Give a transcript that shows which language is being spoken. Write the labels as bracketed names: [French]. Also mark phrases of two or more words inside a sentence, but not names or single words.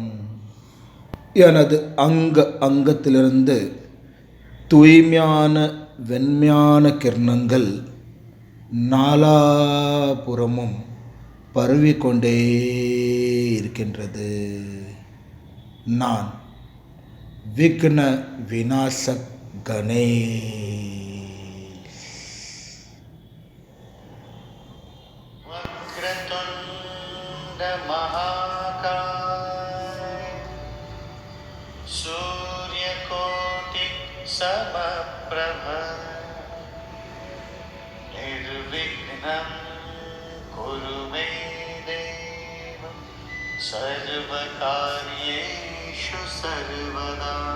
[Tamil] எனது அங்கத்திலிருந்து தூய்மையான வெண்மையான கிரணங்கள் நாலாபுறமும் பரவிக்கொண்டே இருக்கின்றது. நான் விக்ன விநாசக் கணேஷ். [Sanskrit] वक्रतुण्ड महाकाय सूर्यकोटि समप्रभ निर्विघ्नं कुरु मे देव सर्वकार्येषु सर्वदा.